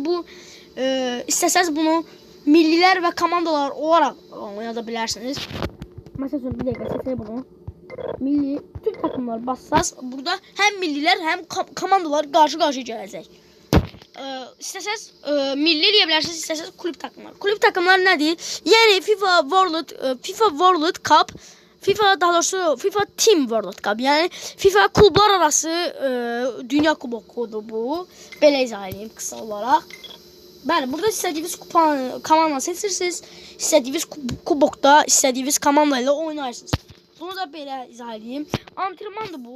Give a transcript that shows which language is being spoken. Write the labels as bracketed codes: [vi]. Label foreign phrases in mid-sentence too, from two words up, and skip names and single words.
[az] Bu istəsəz bunu millilər və komandalar olaraq oynada bilərsiniz. Məsəl üçün bir dəqiqə seçək bunu. Milli bütün takımlar bassaz burada həm millilər, həm komandalar qarşı-qarşıya gələcək. İstəsəz milli eləyə bilərsiniz, istəsəz klub takımlar. Klub takımlar nədir? Yəni FIFA World Cup, daha doğrusu FIFA Team World Cup. Yəni FIFA klublar arası dünya kubokudur bu. Belə izah edeyim qısa olaraq. Bəli, burada istədiyiniz komanda seçirsiniz, istədiyiniz kubokda, istədiyiniz komanda ilə oynarsınız. Bunu da belə izah edeyim. Antrenmandır bu.